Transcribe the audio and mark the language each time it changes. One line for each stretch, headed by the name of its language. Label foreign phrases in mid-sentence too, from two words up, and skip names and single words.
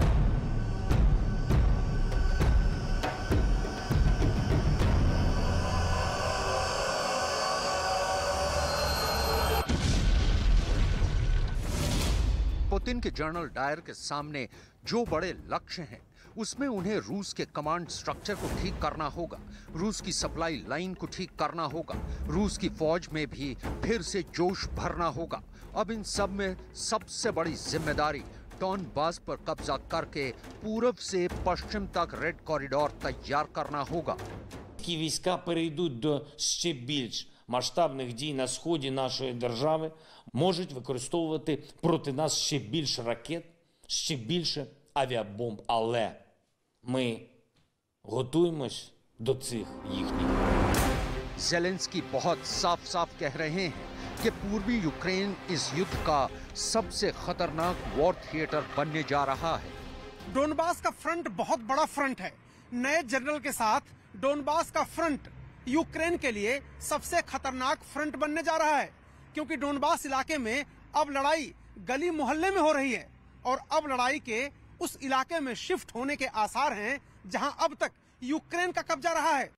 Hindi: पुतिन के जनरल डायर के सामने जो बड़े लक्ष्य हैं, उसमें उन्हें रूस के
English: command structure
Hindi: को ठीक करना होगा, रूस की
English: supply line
Hindi: को ठीक करना होगा, रूस की फौज में भी फिर से जोश भरना होगा। अब इन सब में सबसे बड़ी जिम्मेदारी डॉनबास पर कब्जा करके पूरब से पश्चिम तक
English: red corridor
Hindi: तैयार करना होगा।
Ukrainian: Ті війська перейдуть до ще більш масштабних дій на сході нашої держави, можуть використовувати проти нас ще більше ракет, ще більше авіабомб. Але ми готуємось до цих їхніх.
Hindi: ज़ेलेंस्की बहुत साफ साफ कह रहे हैं कि पूर्वी यूक्रेन इस युद्ध का सबसे खतरनाक
English: war theater
Hindi: बनने जा रहा है। डोनबास का फ्रंट बहुत बड़ा फ्रंट है। नए जनरल के साथ डोनबास का फ्रंट यूक्रेन के लिए सबसे खतरनाक फ्रंट बनने जा रहा है, क्योंकि डोनबास इलाके में अब लड़ाई गली मोहल्ले में हो रही है और अब लड़ाई के उस इलाके में शिफ्ट होने के आसार हैं जहां अब तक यूक्रेन का कब्जा रहा है।